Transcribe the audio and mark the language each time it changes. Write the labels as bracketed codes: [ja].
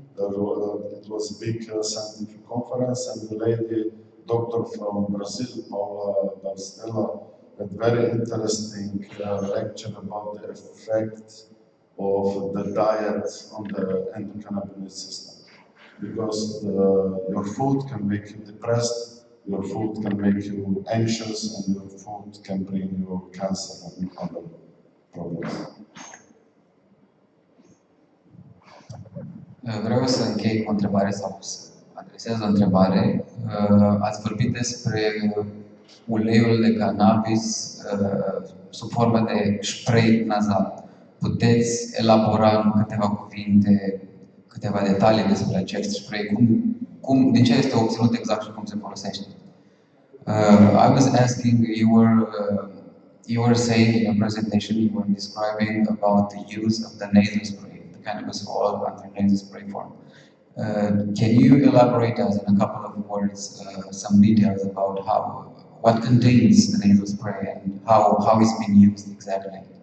[en] It was a big scientific conference, and the lady, doctor from Brazil, Paula Dalstella, had very interesting lecture about the effect of the diet on the endocannabinoid system. Because your food can make you depressed, your food can make you anxious, and your food can bring you cancer and other problems. [ro] Vreau să închei cu o întrebare sau să adresez o întrebare. Ați vorbit despre uleiul de cannabis sub formă de spray nazal. Puteți elabora în câteva cuvinte, câteva detalii despre acest spray? Din ce este obținut exact și cum se folosește? [en] I was asking, you were saying in your presentation, you were describing about the use of the nasal spray, the cannabis oil under nasal spray form. Can you elaborate us in a couple of words some details about what contains the nasal spray and how it's been used exactly?